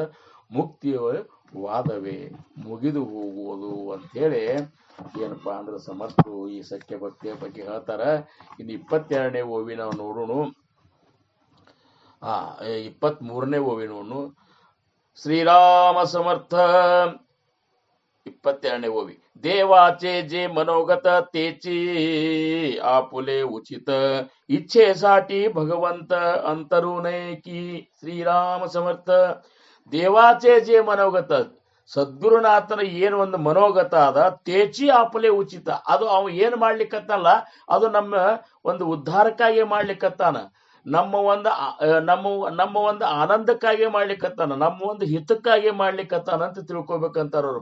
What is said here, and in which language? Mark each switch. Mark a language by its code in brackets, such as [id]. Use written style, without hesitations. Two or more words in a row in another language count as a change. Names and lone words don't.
[kn] ಮುಕ್ತಿಯ ವಾದವೇ ಮುಗಿದು ಹೋಗುವುದು ಅಂಥೇಳಿ ಏನಪ್ಪಾ ಅಂದ್ರೆ ಸಮರ್ಥರು ಈ ಸಖ್ಯ ಭಕ್ತಿಯ ಬಗ್ಗೆ ಹೇಳ್ತಾರ. ಇನ್ನು 22ನೇ ಓವಿ ನಾವು ನೋಡೋಣ. 23ನೇ ಓವಿ ನೋಡೋಣ. ಶ್ರೀರಾಮ ಸಮರ್ಥ 22ನೇ ಓವಿ. [mr] देवाचे जे मनोगत तेची आपुले उचित इच्छेसाठी भगवंत अंतरुणे की. [kn] ಶ್ರೀರಾಮ ಸಮರ್ಥ. [mr] देवाचे जे मनोगत, [kn] ಸದ್ಗುರುನಾಥನ ಏನು ಒಂದು ಮನೋಗತ ಅದ, [mr] तेचि आपुले उचित, [kn] ಅದು ಅವ ಏನ್ ಮಾಡ್ಲಿಕ್ಕತ್ತಲ್ಲ ಅದು ನಮ್ಮ ಒಂದು ಉದ್ಧಾರಕ್ಕಾಗಿ ಮಾಡ್ಲಿಕ್ಕತ್ತಾನ, ನಮ್ಮ ಒಂದು ಆನಂದಕ್ಕಾಗಿ ಮಾಡ್ಲಿಕ್ಕತ್ತಾನ, ನಮ್ಮ ಒಂದು ಹಿತಕ್ಕಾಗಿ ಮಾಡ್ಲಿಕ್ಕತ್ತಾನ ಅಂತ ತಿಳ್ಕೊಬೇಕಂತಾರ ಅವ್ರು.